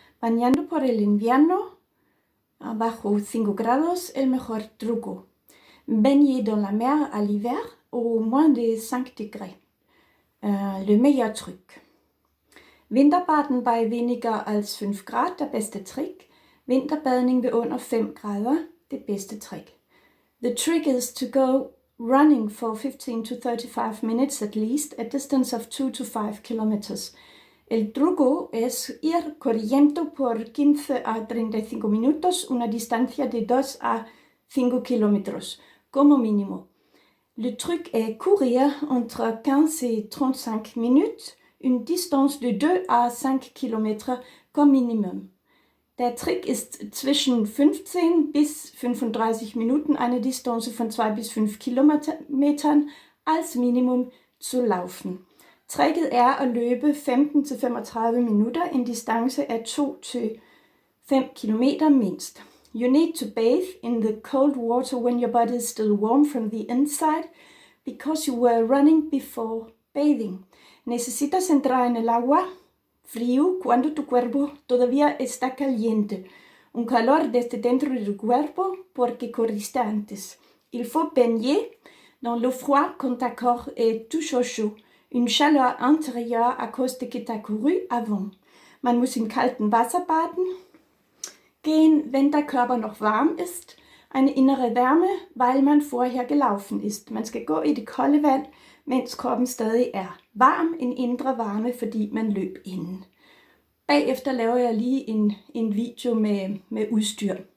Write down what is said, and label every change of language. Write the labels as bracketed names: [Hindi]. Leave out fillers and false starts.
[Spanish] Bañando por el invierno bajo 5 grados, el mejor truco. [French] Baigner dans la mer à l'hiver au moins de 5 degrés. Le meilleur truc. [German] Vinterbaden bei weniger als 5 Grad, [Danish] der bedste trick. Vinterbadning ved under 5 grader, det bedste trick. [English] The trick is to go running for 15 to 35 minutes at least, a distance of 2 to 5 kilometers. [Spanish] El truco es ir corriendo por 15 a 35 minutos, una distancia de 2 a 5 kilómetros, como mínimo. [French] Le truc est courir entre 15 et 35 minutes, une distance de 2 à 5 Kilometer comme minimum. [German] Der Trick ist zwischen 15 bis 35 Minuten, eine Distanz von 2 bis 5 Kilometern als Minimum zu laufen. [Danish] Tricket er at løbe 15 til 35 minutter, en distance af 2 til 5 kilometer mindst. [English] You need to bathe in the cold water when your body is still warm from the inside, because you were running before bathing. [Spanish] Necesitas entrar en el agua frío cuando tu cuerpo todavía está caliente. Un calor desde dentro de tu cuerpo porque corriste antes. [French] Il faut baigner dans l'eau froide quand ta corps est toujours chaud. Une chaleur intérieure à cause de que tu as couru avant. [German] Man muss im kalten Wasser baden gehen, wenn der Körper noch warm ist. Eine innere Wärme, weil man vorher gelaufen ist. [Danish] Man skal gå i det kolde vand, mens kroppen stadig er varm. En indre varme, fordi man løb inden. Bagefter laver jeg lige en video med udstyr.